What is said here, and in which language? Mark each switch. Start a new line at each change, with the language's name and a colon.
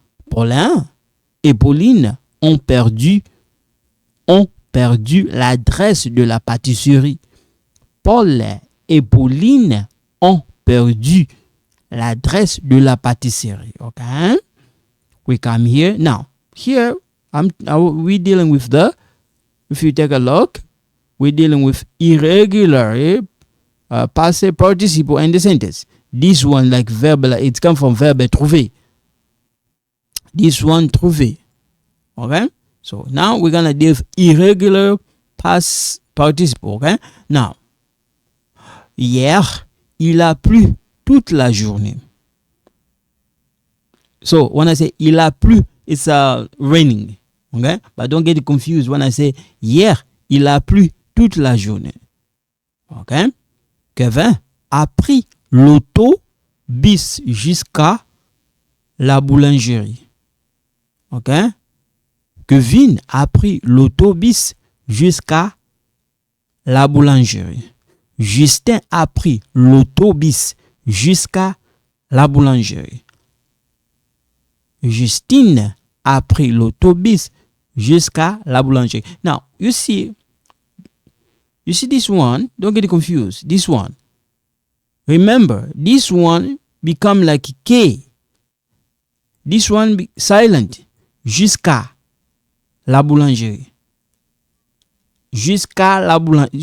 French: Paulin et Pauline ont perdu l'adresse de la pâtisserie. Paul et Pauline ont perdu l'adresse de la pâtisserie.
English: Okay? We come here. Now, here, we're dealing with if you take a look, we're dealing with irregular passé participle in the sentence. This one, like verb, it comes from verb trouver. This one, trouver. Okay? So now we're going to deal with irregular past participle. Okay?
French: Now, hier, il a plu toute la journée.
English: So when I say il a plu, it's raining. Okay? But don't get confused when I say
French: hier, il a plu toute la journée.
English: Okay?
French: Kevin a pris l'autobus jusqu'à la boulangerie. Okay? Kevin a pris l'autobus jusqu'à la boulangerie. Justin a pris l'autobus jusqu'à la boulangerie. Justine a pris l'autobus jusqu'à la boulangerie.
English: Now, you see this one, don't get confused. This one. Remember, this one become like K. This one be silent.
French: Jusqu'à la boulangerie. Jusqu'à la boulangerie.